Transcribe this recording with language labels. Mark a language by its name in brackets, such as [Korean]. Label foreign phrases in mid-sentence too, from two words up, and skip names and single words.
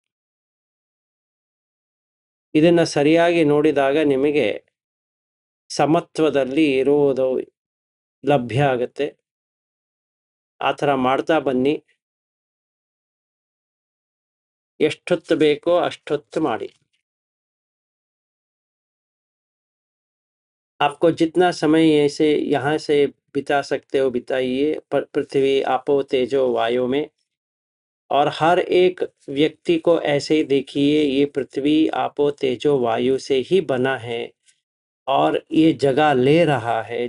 [Kannada] ಇದನ್ನ ಸರಿಯಾಗಿ ನೋಡಿದಾಗ ನಿಮಗೆ ಸಮತ್ವದಲ್ಲಿ ಇರುವುದು ಲಭ್ಯ ಆಗುತ್ತೆ. ಆ ಥರ ಮಾಡ್ತಾ ಬನ್ನಿ. ಎಷ್ಟೊತ್ತು ಬೇಕೋ ಅಷ್ಟೊತ್ತು ಮಾಡಿ. [Hindi] आपको जितना समय ऐसे यहाँ से बिता सकते हो बिताइए, पृथ्वी, आपो, तेजो, वायु में। और हर एक व्यक्ति को ऐसे ही देखिए, ये पृथ्वी, आपो, तेजो, वायु से ही बना है और ये जगह ले रहा है।